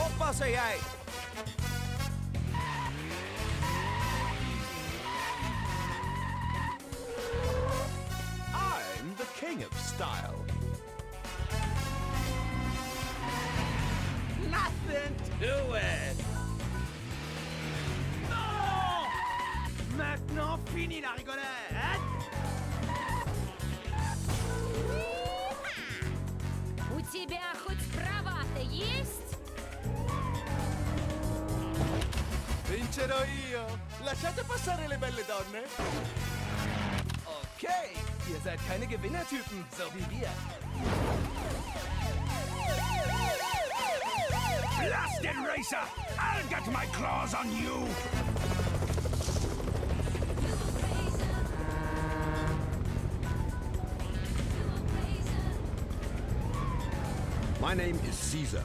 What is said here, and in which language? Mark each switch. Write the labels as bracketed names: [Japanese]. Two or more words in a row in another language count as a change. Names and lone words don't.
[Dutch] passer jij? [English] I'm the king of style. Nothing to it. [French] Non! Maintenant, fini la rigolade. [Russian] У тебя хоть права-то есть? [Italian] Vincerò io. Lasciate passare le belle donne. [German] Okay, ihr seid keine Gewinnertypen, so wie wir. [English] Blasted racer! I'll get my claws on you! My name is Caesar.